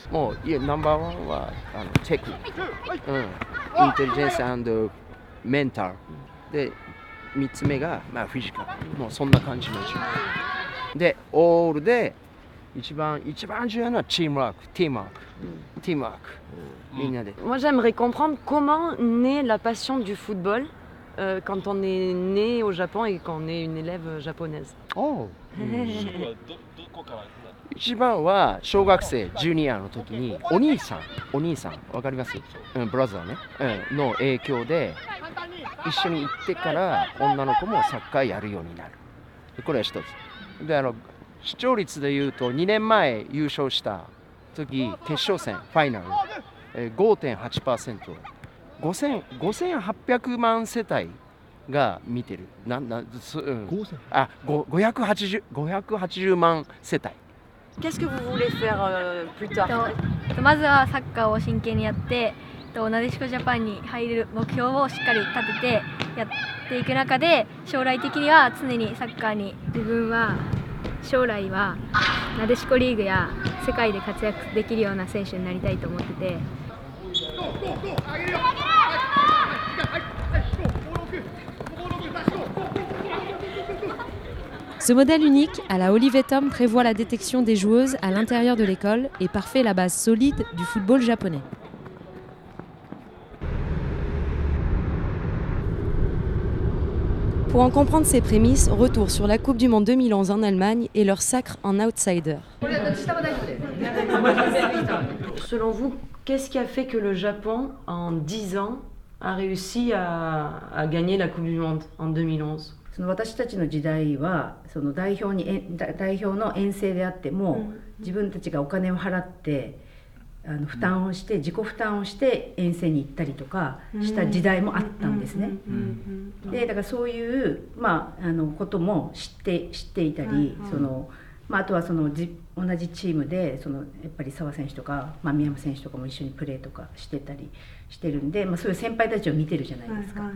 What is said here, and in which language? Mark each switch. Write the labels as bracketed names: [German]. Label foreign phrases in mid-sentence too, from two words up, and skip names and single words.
[Japanese] もういやナンバーワンはテクニック、インテリジェンス&メンタルで3つ目がフィジカル、もうそんな感じの授業でオールで一番重要なのはチームワーク、みんなで。 [French] Moi, j'aimerais comprendre comment naît la passion du football quand on est né au Japon et qu'on est une élève japonaise. [Japanese] 一番は小学生ジュニアの時にお兄さんわかります？ブラザーね、の影響で一緒に行ってから女の子もサッカーやるようになる。これは一つで、視聴率でいうと2年前優勝した時決勝戦ファイナル、5.8%、5800万世帯が見てる。580万世帯。 [French] Qu'est-ce que vous voulez faire plus tard? [Japanese] まずはサッカーを真剣にやって、なでしこジャパンに入れる目標をしっかり立ててやっていく中で、将来的には常にサッカーに、自分は将来はなでしこリーグや世界で活躍できるような選手になりたいと思ってて。 [French] Ce modèle unique à la Olivetum prévoit la détection des joueuses à l'intérieur de l'école et parfait la base solide du football japonais. Pour en comprendre ses prémices, retour sur la Coupe du Monde 2011 en Allemagne et leur sacre en outsider. Selon vous, qu'est-ce qui a fait que le Japon, en 10 ans, a réussi à gagner la Coupe du Monde en 2011? [Japanese] その私たちの時代はその代表の遠征であっても、自分たちがお金を払って負担をして自己負担をして遠征に行ったりとかした時代もあったんですね。でだからそういう、ことも知っていたり、あとはその同じチームでやっぱり澤選手とか、宮山選手とかも一緒にプレーとかしてたりしてるんで、そういう先輩たちを見てるじゃないですか。